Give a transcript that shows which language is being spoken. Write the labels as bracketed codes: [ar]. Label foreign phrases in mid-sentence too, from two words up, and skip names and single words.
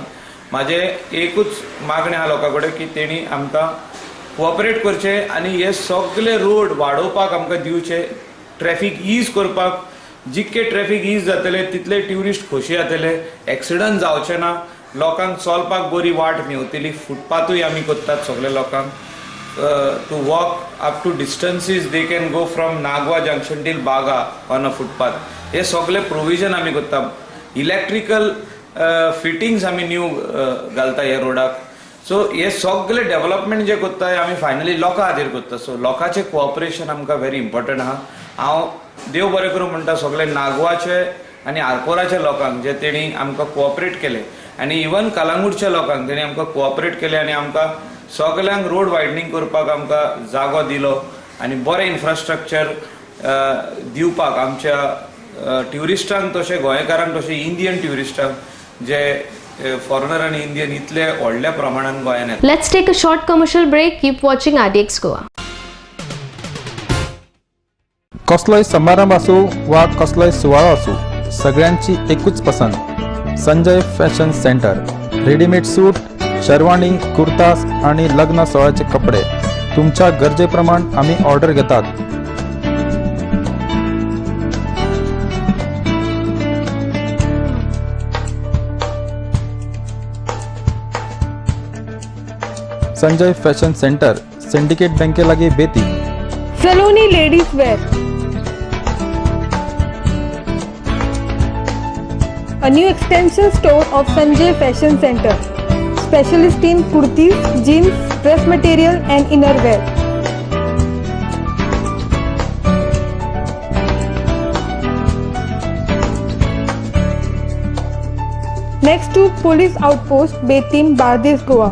[kok] म्हाजे एकूच मागणी आहा लोकां कडेन की तेणी आमकां कोऑपरेट करचे आनी हे सगळे रोड वाडोवपाक आमकां दिवचे. [en] traffic ease [kok] करपाक, जितके [en] traffic ease [kok] जातले तितले ट्युरिस्ट खोशी जातले, एक्सिडंट जावचे ना, लोकांक चलपाक बरी वाट मेळटली. फुटपाथूय आमी करतात सगळे लोकांक. [en] To walk up to distances they can go from Nagwa junction till Baga on a footpath. [kok] हे सगळे प्रोविजन आमी करता. [en] electrical fittings [kok] आमी न्यू घालता ह्या रोडाक. सो हे सगळे डेव्हलपमेंट जे करता आमी फायनली लोकां खातीर करता. सो लोकांचे कोऑपरेशन आमकां [en] very important [kok] आहा. हांव देव बरें करूं म्हणटा सगळे नागवाचे आनी आरपोराच्या लोकांक जे तेणी आमकां कोऑपरेट केले, आनी इवन कलंगूटच्या लोकांक तेणी आमकां कोऑपरेट केले आनी आमकां सगळ्यांक [en] road widening [kok] करपाक आमकां जागो दिलो आनी बरें इन्फ्रास्ट्रक्चर दिवपाक आमच्या ट्युरिस्टांक, तशें गोंयकारांक, तशें इंडियन ट्युरिस्टांक जे फॉरेनर आनी इंडियन इतले व्हडल्या प्रमाणान गोंयांत येतात. [en] Let's take a short commercial break. Keep watching RDX Goa. [kok] कसलोय समारंभ आसूं वा कसलोय सुवाळो आसूं, सगळ्यांची एकूच पसंत संजय फॅशन सेंटर. [en] readymade suit, [mr] शेरवानी, कुर्तास आणि लग्न सोहळ्याचे कपडे तुमच्या गरजेप्रमाण आम्ही ऑर्डर घेतात. [kok] संजय फॅशन सेंटर, सिंडिकेट बँके लागी बेती. [en] सलोनी लेडीज वेयर, a new extension store of Sanjay Fashion Center, specialist in kurtis, jeans, dress material and innerwear. Next to Police Outpost, Betim, Bardes, Goa.